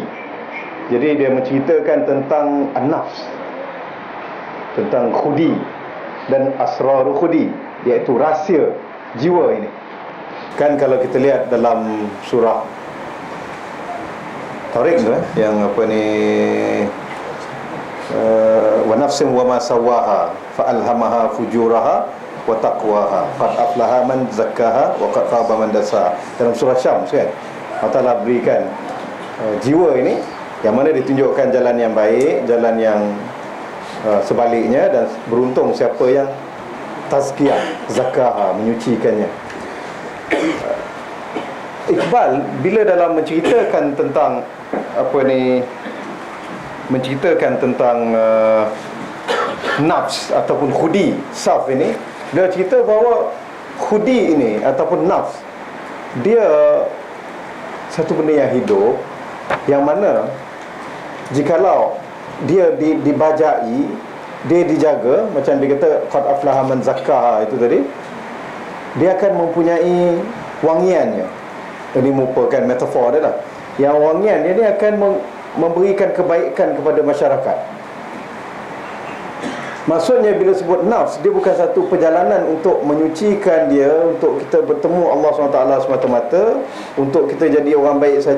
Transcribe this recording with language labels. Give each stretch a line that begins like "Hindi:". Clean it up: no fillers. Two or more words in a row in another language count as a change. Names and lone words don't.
Malay: Jadi dia menceritakan tentang an-nafs, tentang khudi dan asrarul khudi, iaitu rahsia jiwa ini. Kan kalau kita lihat dalam surah Tariq tu yang
Arabic: ونفس وما سواها فألهمها فجورها وتقواها قد أفلح من زكاها وقد خاب من دساها.
Malay: Dalam surah Syams kan, Allah Ta'ala berikan jiwa ini, yang mana ditunjukkan jalan yang baik, jalan yang sebaliknya, dan beruntung siapa yang tazkiyah, zakaha, menyucikannya. Iqbal bila dalam menceritakan tentang menceritakan tentang nafs ataupun khudi, saf ini, dia cerita bahawa khudi ini ataupun nafs, dia satu benda yang hidup, yang mana jikalau dia dibajai, dia dijaga, macam dia kata
Arabic: قد أفلح من زكاها
Malay: itu tadi, dia akan mempunyai wangiannya. Ini merupakan metafor dia lah. Yang wangian dia akan memberikan kebaikan kepada masyarakat. Maksudnya bila sebut nafs, dia bukan satu perjalanan untuk menyucikan dia, untuk kita bertemu Allah SWT semata-mata, untuk kita jadi orang baik saja.